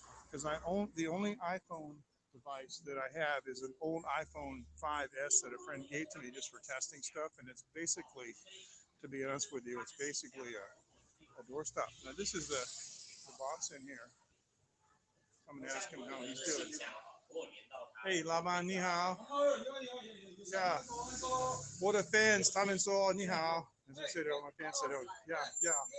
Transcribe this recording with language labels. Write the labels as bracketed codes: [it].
[en] Because the only iPhone device that I have is an old iPhone 5S that a friend gave to me just for testing stuff. And it's basically, to be honest with you, it's basically a doorstop. Now, this is the boss in here. I'm going to ask him how he's doing. Hey, [zh] 老板你好。 [en] Yeah. [zh] 我的 fans 他们说你好。 [en] As I said, my fans said, oh, yeah.